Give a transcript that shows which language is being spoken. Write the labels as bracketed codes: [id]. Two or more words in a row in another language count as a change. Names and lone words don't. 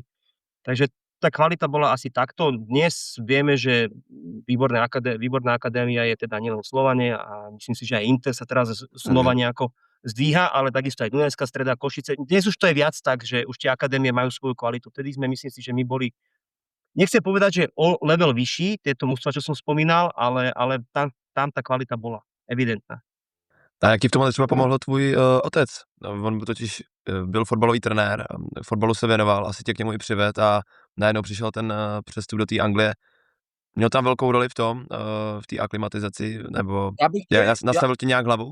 [sk] Takže tá kvalita bola asi takto. Dnes vieme, že výborná akadémia je teda nielen v Slovane a myslím si, že aj Inter sa teraz znova nejako zdvíha, ale takisto aj Dunajská Streda, Košice. Dnes už to je viac tak, že už tie akadémie majú svoju kvalitu. Vtedy sme, myslím si, že my boli, nechcem povedať, že o level vyšší, tieto mužstva, čo som spomínal, ale tam tá kvalita bola evidentná. [cs] A jak ti v tomhle třeba pomohl tvůj otec? On totiž byl fotbalový trenér, fotbalu se věnoval, asi tě k němu i přived a najednou přišel ten přestup do té Anglie. Měl tam velkou roli v tom, v té aklimatizaci, nebo nastavil ti nějak hlavu?